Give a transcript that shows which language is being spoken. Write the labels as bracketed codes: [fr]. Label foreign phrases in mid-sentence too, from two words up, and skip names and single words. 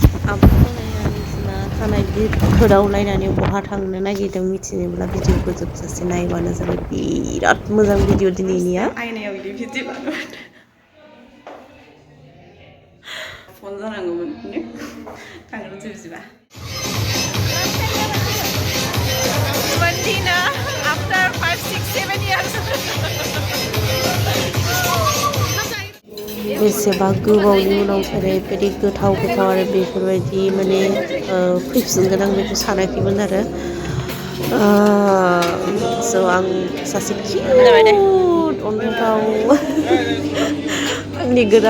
[brx] Abo Sonaya थानाय फोरावलायनानै बहा थांनो नागिरदों मिथिनोब्ला भिडिअखौ जोबजासे नायबानो जाबाय बिराद मोजां भिडिअ दिनैनिया आयनायाव बिदि भिडिअ बानायबाय फन जानांगौमोन थांग्रोनोसै बिदिबा [en] Valentina after 5, 6, 7 years [brx] बेसेबा गोबावनि उनाव ओरैबायदि गोथाव आरो बेफोरबायदि माने फैफिनगोन आं बेखौ सानाखैमोन आरो स' आं सासे किउट अन्थावथाव आंनि गोदान